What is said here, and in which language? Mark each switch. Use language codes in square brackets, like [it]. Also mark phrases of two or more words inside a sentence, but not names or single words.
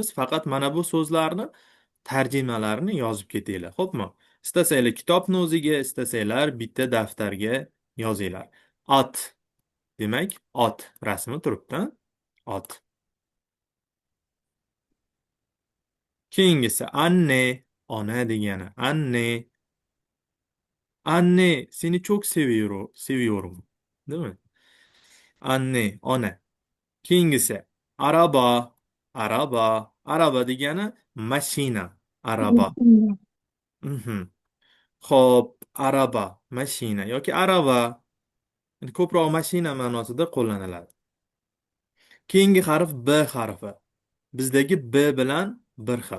[uz] Faqat mana bu so'zlarni tarjimalarini yozib ketinglar. Xo'pmi? Istasanglar kitobni o'ziga, istasanglar bitta daftarga yozinglar. Ot. Demak, ot rasmi turibdi. Ot. Keyingisi anne, ona degani. Anne. [tr] Anne, seni çok seviyorum. Değil mi? [uz] Anne, ona. Keyingisi araba, araba. Araba degani mashina, araba. Mhm. Xo'p, araba, mashina yoki arava. Ko'proq mashina ma'nosida qo'llaniladi. Keyingi harf B harfi. Bizdagi B bilan bir xil.